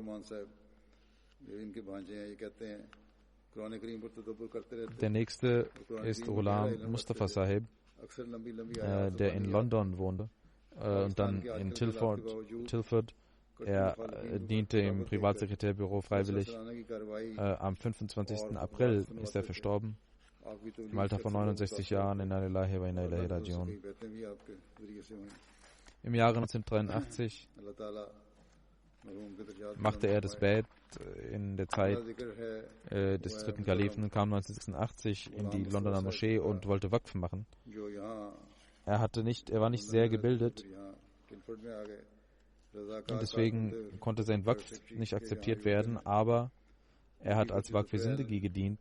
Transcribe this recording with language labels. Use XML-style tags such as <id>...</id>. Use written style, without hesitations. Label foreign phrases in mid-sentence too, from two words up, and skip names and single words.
<de>Der nächste ist Ghulam Mustafa Sahib, der in London wohnte und dann in Tilford. Er diente im Privatsekretärbüro freiwillig. Am 25. April ist er verstorben, im Alter von 69 Jahren.</de> <ar>إنا لله وإنا إليه راجعون.</ar> <de>Im Jahre 1983 machte er das Bett in der Zeit des dritten Kalifen, kam 1986 in die Londoner Moschee und wollte Waqf machen. Er war nicht sehr gebildet und deswegen konnte sein Waqf nicht akzeptiert werden, aber er hat als</de> <ur>وقف زندگی</ur> <de>gedient.</de>